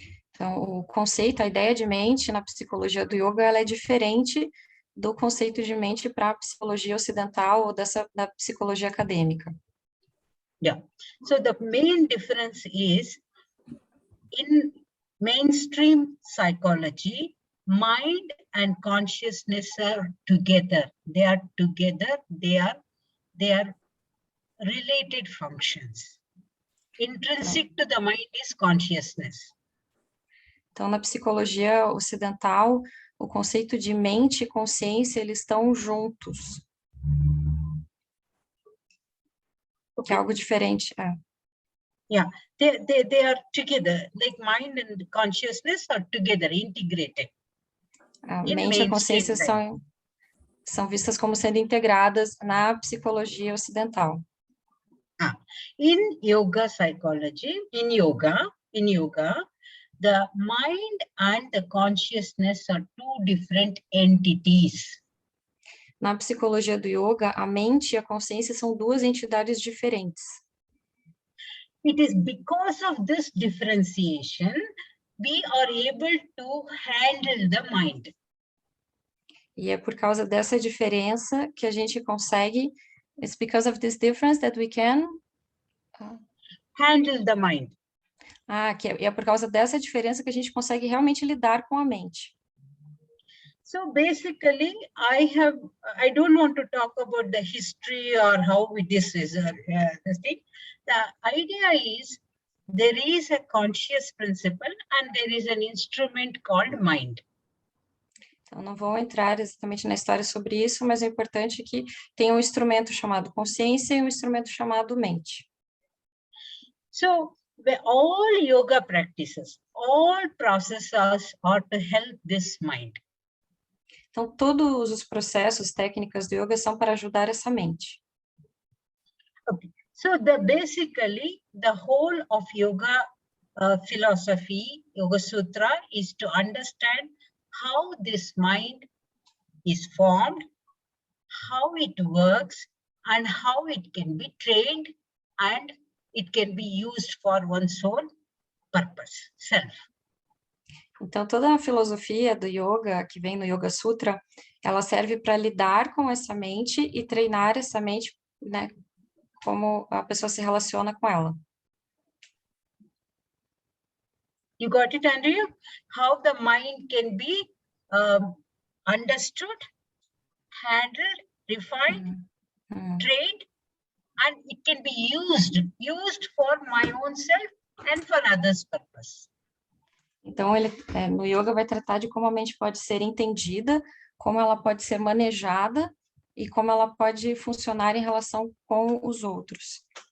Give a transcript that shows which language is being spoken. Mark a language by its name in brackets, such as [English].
[Portuguese] Então, o conceito, a ideia de mente na psicologia do yoga, ela é diferente do conceito de mente para a psicologia ocidental ou da psicologia acadêmica. [English] Yeah. So the main difference is in mainstream psychology, mind and consciousness are together. They are together. They are related functions. Intrinsic to the mind is consciousness. [Portuguese] Então, na psicologia ocidental, o conceito de mente e consciência, eles estão juntos. Que é algo diferente. [English] Yeah, they are together, like mind and consciousness are together, integrated. [Portuguese] A mente e a consciência são vistas como sendo integradas na psicologia ocidental. [English] In yoga psychology, in yoga, the mind and the consciousness are two different entities. [Portuguese] Na psicologia do yoga, a mente e a consciência são duas entidades diferentes. [English] It is because of this differentiation, we are able to handle the mind. [Portuguese] E é por causa dessa diferença que a gente consegue, [English] it's because of this difference that we can handle the mind. [Portuguese] É por causa dessa diferença que a gente consegue realmente lidar com a mente. [English] So basically, I don't want to talk about the history or how this is this thing. The idea is there is a conscious principle and there is an instrument called mind. [Portuguese] Então, não vou entrar exatamente na história sobre isso, mas é importante que tem um instrumento chamado consciência e um instrumento chamado mente. [English] So, all yoga practices, all processes are to help this mind. [Portuguese] Então, todos os processos, técnicas do yoga são para ajudar essa mente. [English] Okay. So, basically, the whole of yoga philosophy, Yoga Sutra, is to understand how this mind is formed, how it works, and how it can be trained, and it can be used for one's own purpose, self. [Portuguese] Então, toda a filosofia do yoga, que vem no Yoga Sutra, ela serve para lidar com essa mente e treinar essa mente, né, como a pessoa se relaciona com ela. [English] You got it, Andrea? How the mind can be understood, handled, refined, trained, and it can be used for my own self and for others' purpose. [Portuguese] Então, ele, no yoga vai tratar de como a mente pode ser entendida, como ela pode ser manejada e como ela pode funcionar em relação com os outros.